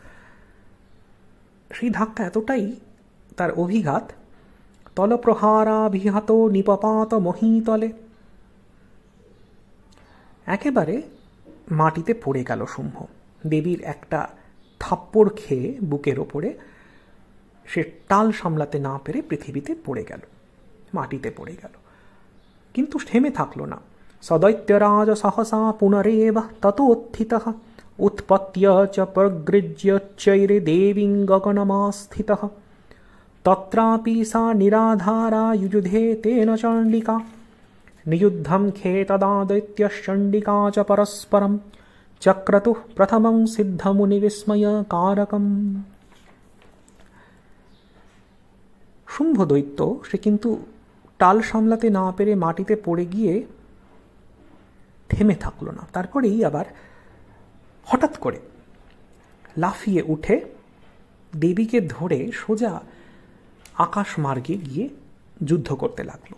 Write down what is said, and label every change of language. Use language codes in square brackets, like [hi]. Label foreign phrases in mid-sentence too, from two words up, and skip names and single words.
[bn] সেই ধাক্কা এতটাই তার অভিঘাত, [sa] তলপ্রহারাভিহত নিপপাত মহীতলে, [bn] একেবারে মাটিতে পড়ে গেল শুম্ভ। দেবীর একটা থাপ্পড় খেয়ে বুকের ওপরে সে টাল সামলাতে না পেরে পৃথিবীতে পড়ে গেল, মাটিতে পড়ে গেল। কিন্তু থেমে থাকলো না। [sa] সদৈত্যরাজ সহসা পুনরেব ততোত্থিতঃ উৎপত্য চ প্রগৃহ্য চৈরে দেবীং গগনমাস্থিতঃ তত্রাপি সা নিরাধারা युजुधे तेन चण्डिका नियुद्धं खे तदा दैत्यश्चण्डिका च परस्परं चक्रतुः प्रथमं सिद्धमुनिविस्मयकारकम्। [bn] শুম্ভ দৈত্য সে কিন্তু টাল সামলাতে না পেরে মাটিতে পড়ে গিয়ে থেমে থাকলো না। তারপরেই আবার হঠাৎ করে লাফিয়ে উঠে দেবীকে ধরে সোজা আকাশ মার্গে গিয়ে যুদ্ধ করতে লাগলো।